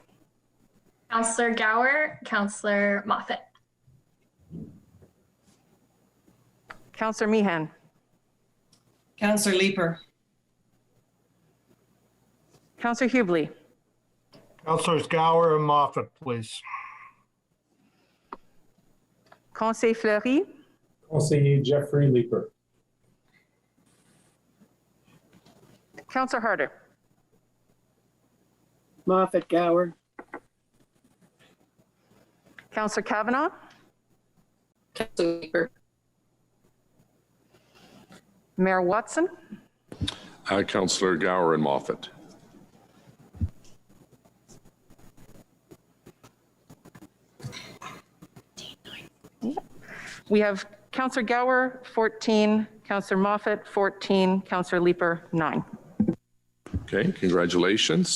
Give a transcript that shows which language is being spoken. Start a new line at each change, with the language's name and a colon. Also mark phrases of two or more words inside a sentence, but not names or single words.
English: Councillor Gower, Councillor Moffat. Councillor Meehan. Councillor Leeper. Councillor Hubley. Councillors Gower and Moffat, please. Conseiller Fleury. Conseiller Jeffrey Leeper. Councillor Harder. Moffat, Gower. Councillor Kavanaugh. Councillor Leeper. Mayor Watson. Councillor Gower and Moffat. We have Councillor Gower, 14, Councillor Moffat, 14, Councillor Leeper, 9. Okay, congratulations.